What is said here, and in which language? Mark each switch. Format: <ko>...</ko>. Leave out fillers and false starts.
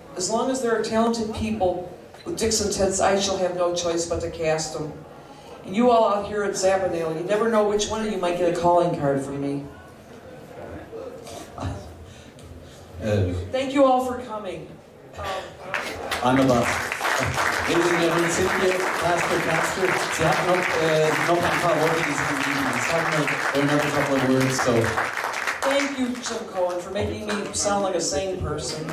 <en>As long as there are talented people with dicks and tits, I shall have no choice but to cast them. And you all out here at Zappanale, you never know which one of you might get a calling card from me. Thank you all for coming.</en> <de>Wunderbar.</de> <en>Ladies and gentlemen, Cynthia Plaster.</en> <de>Sie hat noch ein paar Worte, die sie sagen will,</de> <en>another couple of words, so. Thank you, Jim Cohen, for making me sound like a sane person.</en>